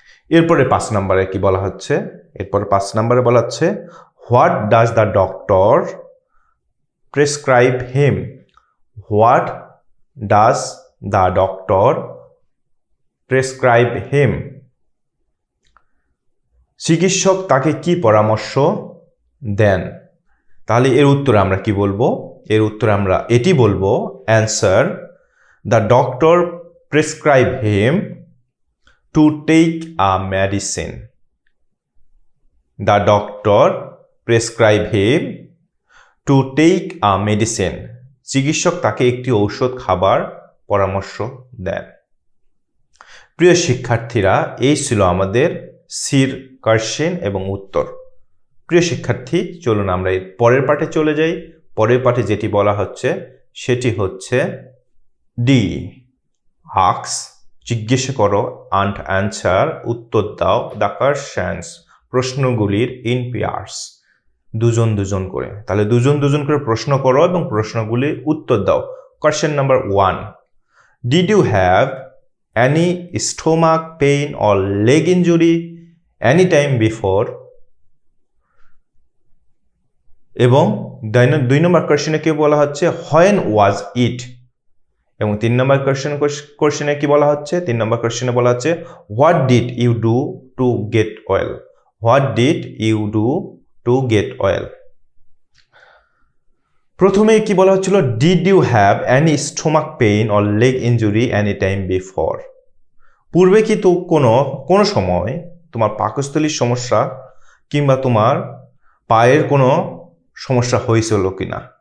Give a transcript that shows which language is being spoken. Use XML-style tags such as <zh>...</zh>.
<bn>এরপরে 5 নম্বরে কি বলা হচ্ছে, এরপরে 5 নম্বরে বলা হচ্ছে</bn> <en>what does the doctor prescribe him,</en> <bn>what does the doctor prescribe হিম, চিকিৎসক তাকে কি পরামর্শ দেন। তাহলে এর উত্তরে আমরা কি বলবো, এর উত্তরে আমরা এটি বলবো</bn> <en>Answer the doctor prescribe him to take a medicine. The doctor prescribe him to take a medicine,</en> <bn>চিকিৎসক তাকে একটি ঔষধ খাবার পরামর্শ দেন। প্রিয় শিক্ষার্থীরা, এই ছিল আমাদের সির কোশ্চেন এবং উত্তর। প্রিয় শিক্ষার্থী, চলুন আমরা এর পরের পাঠে চলে যাই। পরের পাঠে যেটি বলা হচ্ছে সেটি হচ্ছে ডি, আস্ক, জিজ্ঞেস করো, অ্যান্ড অ্যান্সার, উত্তর দাও, দ্য কোশ্চেনস, প্রশ্নগুলির ইন পেয়ার্স, দুজন দুজন করে। তাহলে দুজন দুজন করে প্রশ্ন করো এবং প্রশ্নগুলির উত্তর দাও।</bn> <en>Question number 1, did you have any stomach pain or leg injury any time before?</en> <bn>এবং 2 নম্বর কোশ্চেনে কি বলা হচ্ছে</bn> <en>when was it?</en> <bn>এবং 3 নম্বর কোশ্চেনে কি বলা হচ্ছে 3 নম্বর কোশ্চেনে বলা হচ্ছে</bn> <en>what did you do to get well? What did you do to get well?</en> <bn>প্রথমে কি বলা হচ্ছিল,</bn> <en>Did you have any stomach pain or leg injury any time before?</en> <bn>পূর্বে কি তো কোনো সময় তোমার পাকস্থলীর সমস্যা কিংবা তোমার পায়ের কোনো সমস্যা হয়েছিল কিনা?</bn>